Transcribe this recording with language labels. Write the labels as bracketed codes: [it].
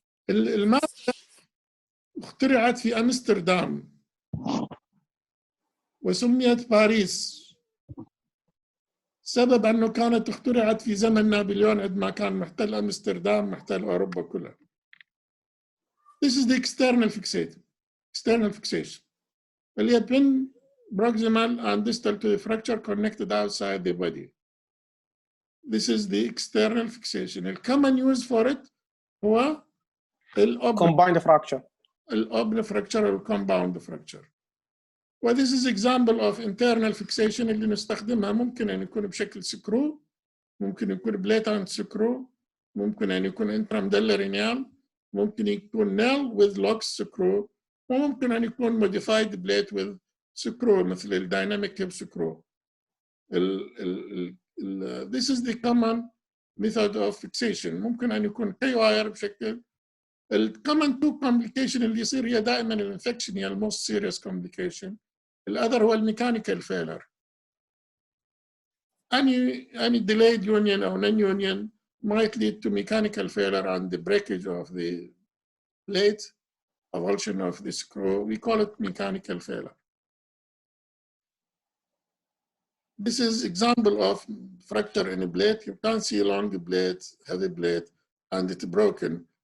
[ar] المادة اخترعت في أمستردام وسميت باريس، سبب أنه كانت اخترعت في زمن نابليون عندما كان محتل أمستردام، محتل أوروبا كلها. [en] This is the external fixation. [ar] اللي هي [en] pin proximal and distal to the fracture connected outside the body. This is the external fixation. The common use for it [ar] هو [en] combined fracture. الأوبن fracture أو compound fracture. وthis is example of internal fixation [ar] اللي نستخدمها. ممكن أن يكون بشكل سكرو، ممكن يكون بليتانت سكرو، ممكن أن يكون [en] intramedullary nail، [ar] ممكن يكون [en] nail with locks screw، [ar] وممكن أن يكون [en] modified blade with screw [ar] مثل الديناميك هيب سكرو. [en] This is the common method of fixation. [ar] ممكن أن يكون كي واير بشكل. الكومن تو complication اللي يصير هي دائما الانفكشن، هي الموست سيريس complication. الأذر هو الميكانيكال failure. [en] Any delayed union or non-union might lead to mechanical failure and the breakage of the plate, avulsion of the screw. We call it mechanical failure. This is example of fracture in a blade. You can see long blade, heavy blade, and it's broken.